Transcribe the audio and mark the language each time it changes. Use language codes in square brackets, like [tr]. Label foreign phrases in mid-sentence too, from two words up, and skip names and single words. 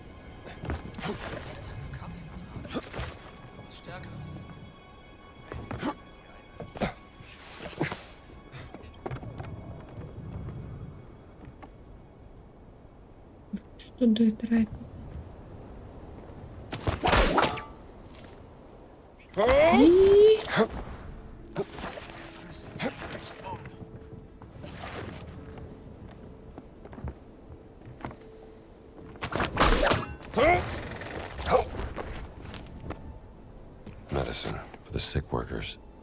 [de] Tasse Kaffee vertraut. Was Stärkeres. [uk] Що туди трапить? Ні. [en] Medicine for the sick workers.